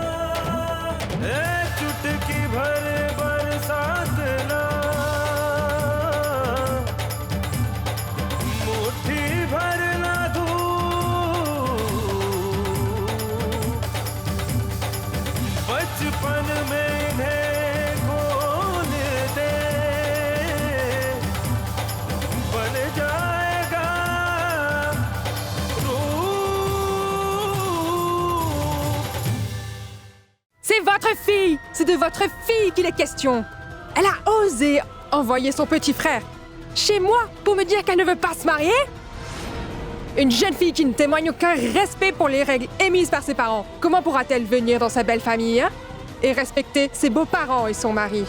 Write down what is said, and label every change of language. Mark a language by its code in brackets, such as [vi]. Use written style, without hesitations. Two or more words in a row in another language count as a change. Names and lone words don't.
[hi] चुटकी भर बरसात ना, मुट्ठी भर ना धूप, बचपन में इन्हें खोल दे, बन जाएगा रूप। [fr] C'est votre fille! C'est de votre fille qu'il est question! Elle a osé envoyer son petit frère chez moi pour me dire qu'elle ne veut pas se marier? Une jeune fille qui ne témoigne aucun respect pour les règles émises par ses parents. Comment pourra-t-elle venir dans sa belle famille, hein? Et respecter ses beaux-parents et son mari?